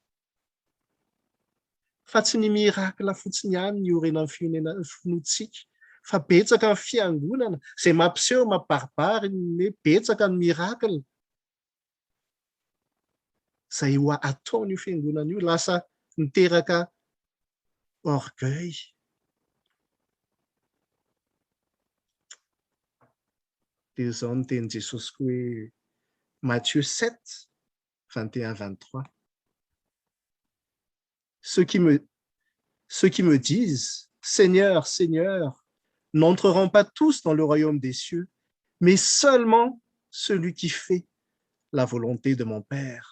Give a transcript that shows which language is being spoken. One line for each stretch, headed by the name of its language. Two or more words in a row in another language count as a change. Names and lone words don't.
Malagasy: Fa tsy ny mirakla fotsiny ihany ny orena amin'ny finoantsika, fa betsaka ny fiangonana izay mampiseho mampibaribary ny betsaka ny mirakla. Izay ho ataon'io fiangonana io lasa miteraka orgueil. Dia izao no tenin Jesosy koa hoe Matthieu 7, 21, 23.
French: Ceux qui me disent Seigneur, Seigneur, n'entreront pas tous dans le royaume des cieux, mais seulement celui qui fait la volonté de mon Père.